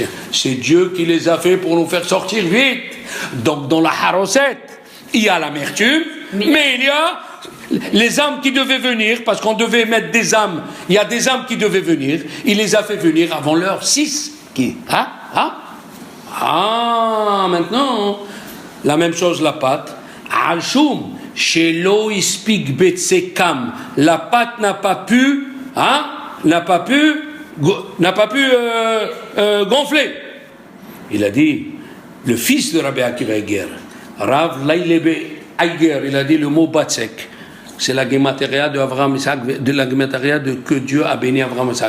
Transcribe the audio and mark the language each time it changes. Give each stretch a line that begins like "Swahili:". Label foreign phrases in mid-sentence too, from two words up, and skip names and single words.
French: C'est Dieu qui les a fait pour nous faire sortir vite. Donc dans la haroset, il y a l'amertume, mais il y a les âmes qui devaient venir, parce qu'on devait mettre des âmes, il y a des âmes qui devaient venir, il les a fait venir avant l'heure 6. Maintenant, la même chose la pâte.
Hebrew: על שום, שלא הספיק בצקם,
French: la pâte n'a pas pu gonfler. Il a dit, le fils de Rabbi Akiva Eiger, Rav Lailebe Eiger, il a dit le mot batsek. C'est la gématria de Avraham Isaac, de la gématria de que Dieu a béni Avraham Isaac.